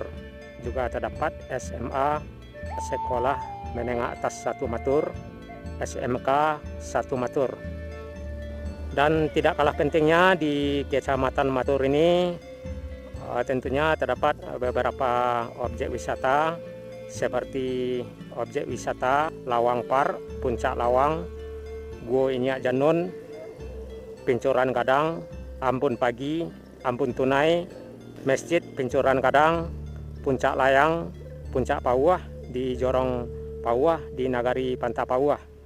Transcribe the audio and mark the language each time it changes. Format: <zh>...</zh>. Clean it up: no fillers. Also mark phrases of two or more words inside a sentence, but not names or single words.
<id>Juga terdapat SMA Sekolah Menengah Atas 1 Matur, SMK 1 Matur. Dan tidak kalah pentingnya di Kecamatan Matur ini tentunya terdapat beberapa objek wisata seperti objek wisata Lawang Par, Puncak Lawang, Guo Inyak Janun, Pincuran Gadang, Ampun Pagi, Ampun Tunai, Masjid Pincuran Gadang, Puncak Layang, Puncak Pauah di Jorong Pauah di Nagari Pantapauah.</id>